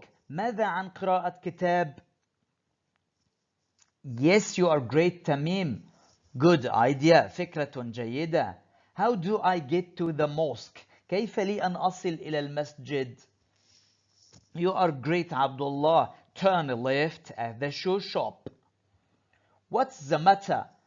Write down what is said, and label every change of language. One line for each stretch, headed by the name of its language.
Arabic: ماذا عن قراءة كتاب؟
English: Yes, you are great, Tamim. Good idea.
Arabic: فكرة جيدة.
English: How do I get to the mosque?
Arabic: كيف لي أن أصل إلى المسجد؟
English: You are great,
Arabic: Abdullah.
English: Turn left at the shoe shop. What's the matter?